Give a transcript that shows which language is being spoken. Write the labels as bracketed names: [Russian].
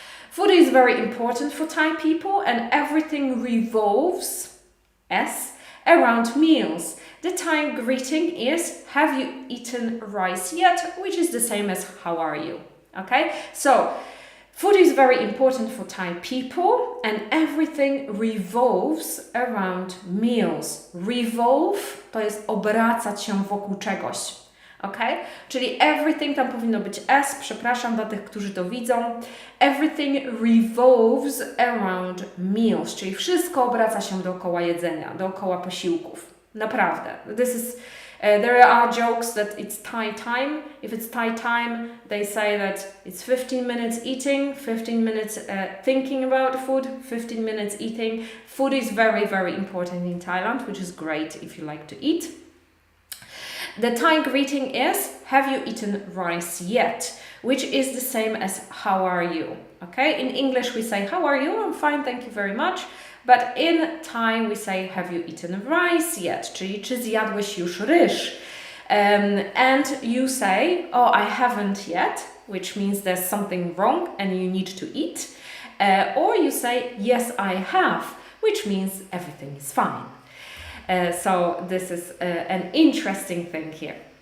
[English] Food is very important for Thai people, and everything revolves around meals. The Thai greeting is, have you eaten rice yet? Which is the same as, how are you? Okay, so food is very important for Thai people, and everything revolves around meals. [Polish] Revolve to jest obracać się wokół czegoś. Okay? Czyli everything, tam powinno być S, przepraszam dla tych, którzy to widzą. [English] Everything revolves around meals, [Polish] czyli wszystko obraca się dookoła jedzenia, dookoła posiłków. Naprawdę. [English] There are jokes that it's Thai time. If it's Thai time, they say that it's 15 minutes eating, 15 minutes thinking about food, 15 minutes eating. Food is very, very important in Thailand, which is great if you like to eat. The Thai greeting is, have you eaten rice yet? Which is the same as, how are you? Okay, in English we say, how are you? I'm fine, thank you very much. But in Thai we say, have you eaten rice yet? [Polish] Czyli, czy zjadłeś już ryż? [English] And you say, oh, I haven't yet, which means there's something wrong and you need to eat. Or you say, yes, I have, which means everything is fine. So this is an interesting thing here.